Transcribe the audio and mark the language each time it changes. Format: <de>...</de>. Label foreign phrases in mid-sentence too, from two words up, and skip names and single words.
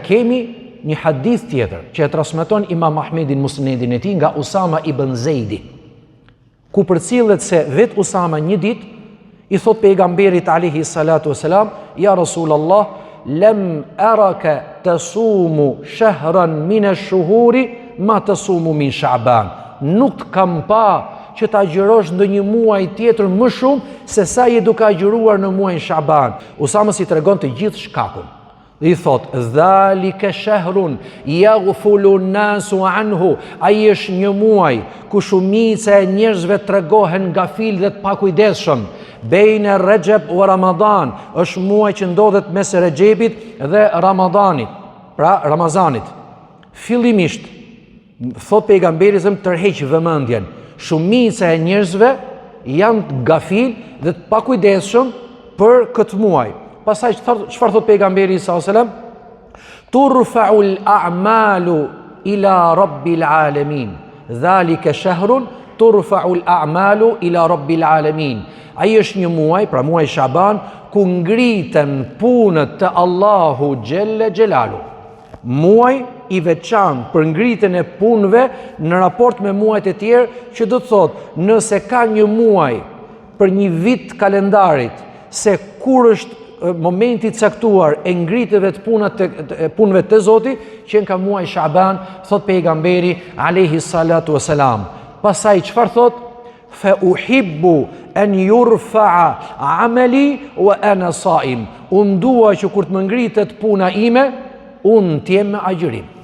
<sq>kemi një hadith tjetër që e transmeton Imam Ahmedi në Musnedin e tij nga Usama ibn Zeidi, ku përcillet se vet Usama një ditë i thot pejgamberit</sq> <ar>عليه الصلاة والسلام: "يا رسول الله لم أرك تصوم شهرا من الشهور ما تصوم من شعبان."</ar> <sq>Nuk të kam pa që ta agjërosh ndonjë muaj tjetër më shumë se sa je duke agjëruar në muajin Sha'ban. Usama si tregon të gjithë shkakun. Dhe i thot:</sq> <ar>"ذلك شهر يغفل الناس عنه."</ar> <sq>Ai është një muaj ku shumica e njerëzve tregohen gafil dhe të pakujdesshëm.</sq> <ar>بين رجب ورمضان,</ar> <sq>është muaj që ndodhet mes Rejabit dhe Ramadanit, pra Ramazanit. Fillimisht, thot pejgamberi zëm, tërheq vëmendjen. Shumica e njerëzve janë gafil dhe të pakujdesshëm për këtë muaj. Pastaj çfarë thot pejgamberi</sq> <ar>صلى الله عليه وسلم? ترفع الأعمال إلى رب العالمين. ذلك شهر ترفع الأعمال إلى رب العالمين.</ar> <sq>Ai është një muaj, pra muaj Shaban, ku ngriten punët të Allahu Gjelle Gjelalu. Muaj i veçantë për ngritjen e punëve në raport me muajt e tjerë, që do të thotë, nëse ka një muaj për një vit kalendarit, se kur është momenti i caktuar e ngritjeve të punëve të Zotit, që ka muaj Shaban, thot pejgamberi</sq> <ar>عليه الصلاة والسلام.</ar> <sq>Pastaj çfarë thot?</sq> <ar>فأحب أن يرفع عملي وأنا صائم.</ar> <sq>Unë dua që kur të më ngritet puna ime, unë t'jem me agjërim.</sq>